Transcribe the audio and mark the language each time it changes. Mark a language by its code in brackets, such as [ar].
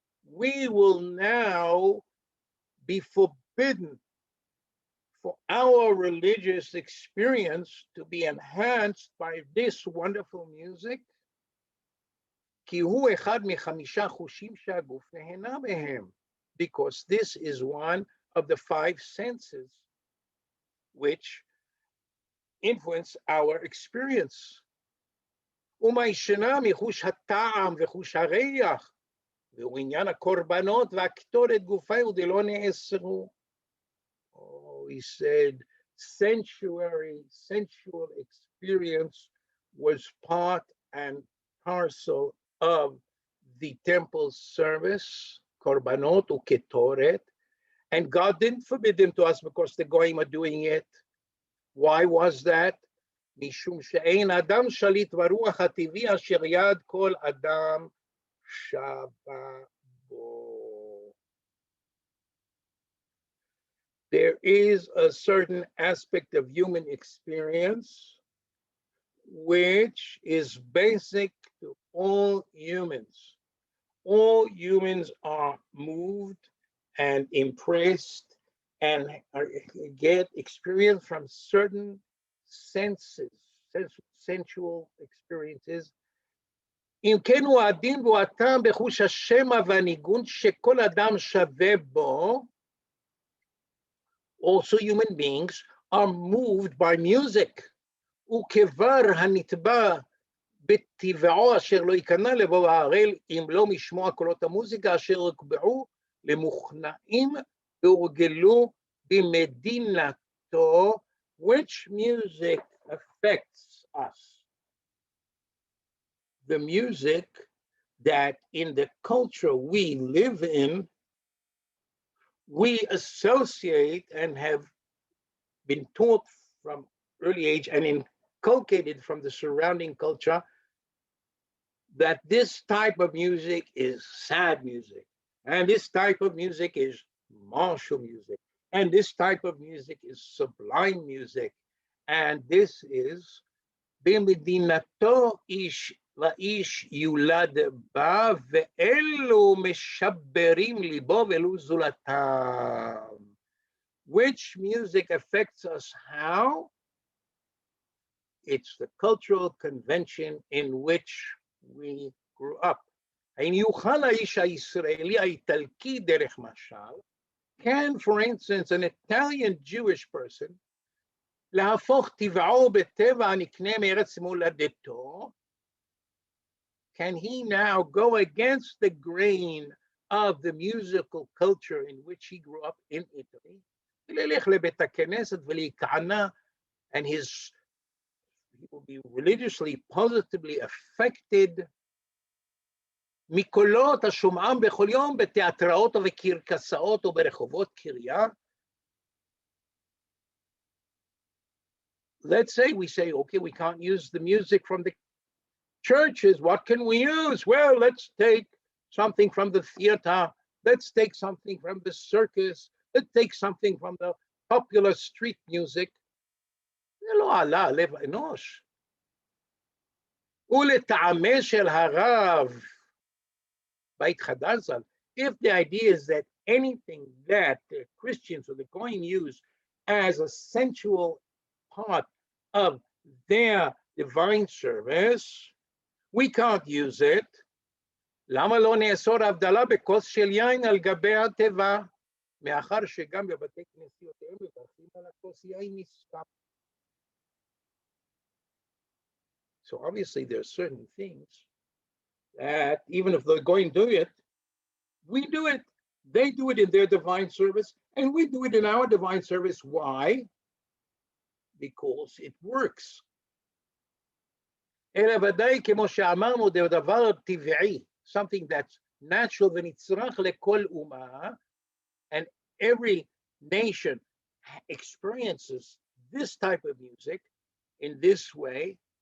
[en] we will now be forbidden for our religious experience to be enhanced by this wonderful music, [he] כי הוא אחד מחמישה חושים שהגוף נהנה מהם, [en] because this is one of the five senses which influence our experience. [he] ומה ישנה מחוש הטעם וחוש הריח, והוא עניין הקורבנות והקטורת גופי ודלא נאסרו. [en] Oh, he said, sensual experience was part and parcel of the temple service, korbanot uketoret, and God didn't forbid them to us because the goyim are doing it. Why was that? [he] משום שאין אדם שליט ברוח הטבעי אשר יד כל אדם שווה בו. [en] There is a certain aspect of human experience which is basic to all humans. All humans are moved and impressed and get experience from certain senses, sensual experiences. [he] אם כן הוא הדין והוא הטעם בחוש השמע והניגון שכל אדם שווה בו, [en] also human beings are moved by music. [he] וכבר הנתבע בטבעו אשר לא ייכנע לבוא הערל אם לא משמוע קולות המוזיקה אשר הוקבעו למוכנעים והורגלו במדינתו, [en] which music affects us. The music that in the culture we live in, we associate and have been taught from early age and inculcated from the surrounding culture that this type of music is sad music, and this type of music is martial music, and this type of music is sublime music, and this is [he] במדינתו איש לאיש יולד בה, ואלו משברים ליבו ואלו זולתם. [en] Which music affects us how? It's the cultural convention in which we grew up. [he] האם יוכל האיש הישראלי האיטלקי דרך משל? [en] Can, for instance, an Italian Jewish person [he] להפוך טבעו בטבע הנקנה מארץ מולדתו? [en] Can he now go against the grain of the musical culture in which he grew up in Italy? [he] ללך לבית הכנסת ולהיכנע, [en] and he will be religiously, positively affected [he] מקולות השומעם בכל יום בתיאטראות ובקרקסאות וברחובות קריה. [en] Let's say we say, okay, we can't use the music from the churches. What can we use? Well, let's take something from the theater. Let's take something from the circus. Let's take something from the popular street music. [he] זה לא עלה לב אנוש. ולטעמי של הרב בית חדש ז"ל, [en] if the idea is that anything that the Christians or the Goyim use as a sensual part of their divine service, we can't use it. [he] למה לא נאסור הבדלה בכוס של יין על גבי התיבה? מאחר שגם בבתי כנסייותיהם מברכים על הכוס יין נסתם. [en] So obviously there are certain things that even if they're going to do it, we do it. They do it in their divine service, and we do it in our divine service. Why? Because it works. [he] אלא ודאי כמו שאמרנו, זה דבר טבעי, [en] something that's natural [he] ונצרך לכל אומה, [en] and every nation experiences this type of music in this way.